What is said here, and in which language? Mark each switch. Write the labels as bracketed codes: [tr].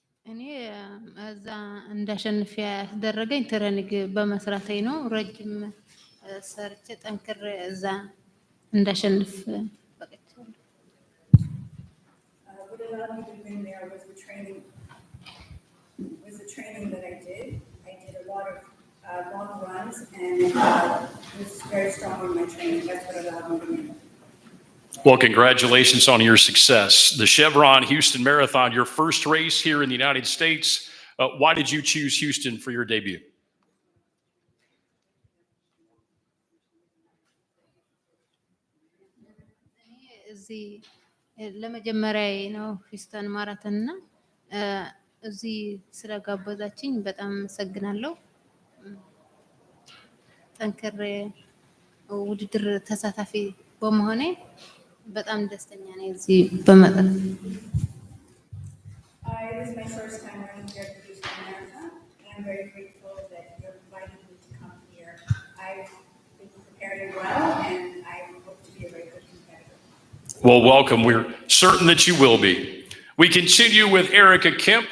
[am] እኔ እዛ እንዳሸንፍ ያደረገኝ ትሬኒንግ በመስራቴ ነው። ረጅም ሰርቼ ጠንክሬ እዛ እንዳሸንፍ በቅቻለሁ። [en] What allowed me to win there was the training that I did. I did a lot of long runs and was very strong in my training. That's what allowed me to win. Well, congratulations on your success. The Chevron Houston Marathon, your first race here in the United States. Why did you choose Houston for your debut? [am] እዚህ ለመጀመሪያ ነው ሂውስተን ማራቶን እና እዚህ ስለጋበዛችኝ በጣም አመሰግናለሁ። ጠንክሬ ውድድር ተሳታፊ በመሆኔ በጣም ደስተኛ ነኝ እዚህ በመጣት። [en] It was my first time running here at the Houston Marathon, and I'm very grateful that you invited me to come here. I've been preparing well, and I hope to be a very good competitor. Well, welcome. We're certain that you will be. We continue with Erica Kemp.